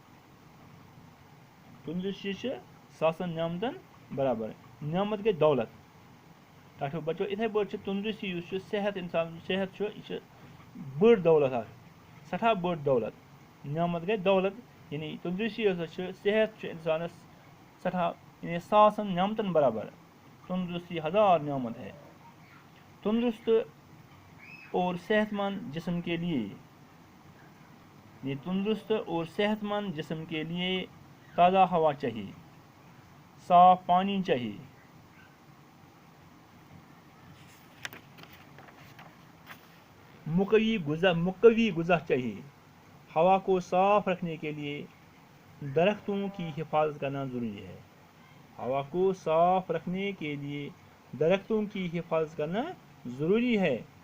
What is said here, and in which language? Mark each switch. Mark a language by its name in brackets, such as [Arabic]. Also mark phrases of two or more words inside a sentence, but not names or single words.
[Kashmiri] تندرستی چھِ ساسن نعمتن برابر نعمت گٔے دولت ٹھو بچو یِتھَے پٲٹھۍ چھِ تندرستی یُس چھُ صحت چھُ یہِ چھِ بٔڑ دولت اکھ سٮ۪ٹھاہ بٔڑ دولت نعمت گٔے دولت یعنی تندرستی ہسا چھِ صحت چھُ اِنسانس سٮ۪ٹھاہ یعنی ساسن نعمتن برابر [Urdu] تندرستی ہزار نعمت ہے تندرست اور صحت مند جسم کے لیے تندرست اور صحت مند جسم کے لیے تازہ ہوا چاہیے صاف پانی چاہیے مقوی غذا چاہیے ہوا کو صاف رکھنے کے لیے درختوں کی حفاظت کرنا ضروری ہے ہوا کو صاف رکھنے کے لیے درختوں کی حفاظت کرنا ضروری ہے